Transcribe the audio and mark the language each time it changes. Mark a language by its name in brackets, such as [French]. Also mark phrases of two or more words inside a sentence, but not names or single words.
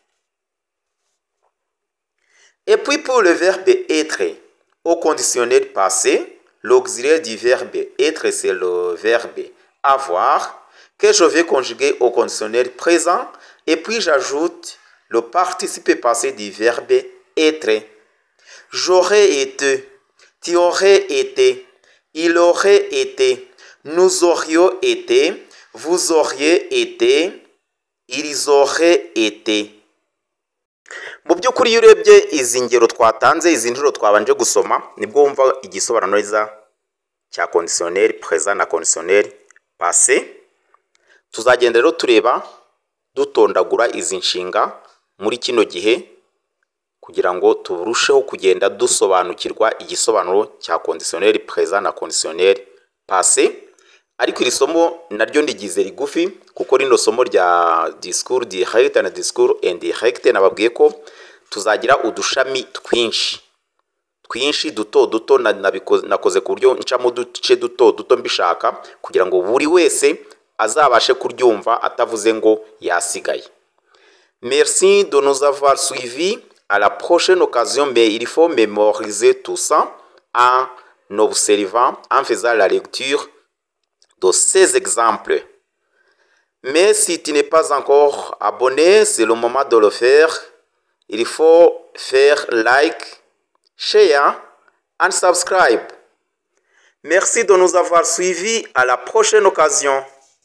[French] Et puis pour le verbe être au conditionnel passé, l'auxiliaire du verbe être, c'est le verbe avoir, que je vais conjuguer au conditionnel présent, et puis j'ajoute le participe passé du verbe être. J'aurais été, tu aurais été, il aurait été, nous aurions été, vous auriez été, ils auraient été. [Kinyarwanda] Mu by'ukuri iyo urebye izi ngero twatanze, izi nshuro twabanje gusoma, nibwo wumva igisobanuro neza cya [French] conditionnel présent [Kinyarwanda] na [French] conditionnel passé. [Kinyarwanda] Tuzagenda rero tureba dutondagura izi nshinga muri kino gihe kugira ngo turusheho kugenda dusobanukirwa igisobanuro cya [French] conditionnel présent [Kinyarwanda] na [French] conditionnel passé. [Kinyarwanda] Ariko iri somo naryo ndigize rigufi kuko rino somo rya [French] discours direct [Kinyarwanda] na [French] discours indirect [Kinyarwanda] nababwiye ko tuzagira udushami twinshi duto nakoze ku buryo ncamo duce duto mbishaka kugira ngo buri wese azabashe kuryumva atavuze ngo yasigaye. [French] Merci de nous avoir suivis. À la prochaine occasion, mais il faut mémoriser tout ça en observant, en faisant la lecture de ces exemples. Mais si tu n'es pas encore abonné, c'est le moment de le faire. Il faut faire [English] like, share and subscribe. [French] Merci de nous avoir suivis. À la prochaine occasion.